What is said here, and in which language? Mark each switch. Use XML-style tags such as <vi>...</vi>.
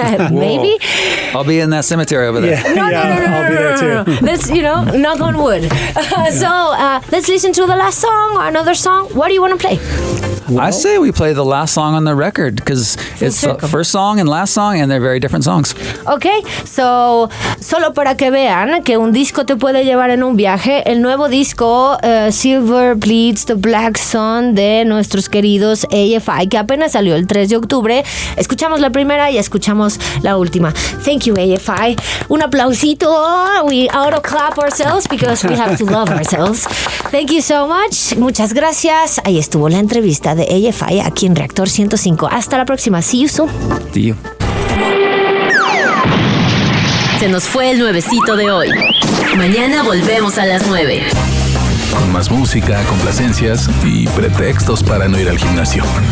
<en>Maybe? I'll be in that cemetery over there. Yeah. No, I'll be there too. Let's, knock on wood. So let's listen to the last song or another song. What do you want to play? I say we play the last song on the record because it's circle. the first song and last song, and they're very different songs. Okay, so</en> <es>solo para que vean que un disco te puede llevar en un viaje, el nuevo disco Silver Bleeds the Black Sun de nuestros queridos AFI, que apenas salió el 3 de octubre. Escuchamos la primera y escuchamos la última.</es> <en>Thank you, AFI.</en> <es>Un aplausito.</es> <en>We auto clap ourselves because we have to love ourselves. Thank you so much.</en> <es>Muchas gracias. Ahí estuvo la entrevista de AFI aquí en Reactor 105. Hasta la próxima.</es> <en>See you soon. See you.</en> <es>Se nos fue el nuevecito de hoy. Mañana volvemos a las 9. Con más música, complacencias y pretextos para no ir al gimnasio.</es>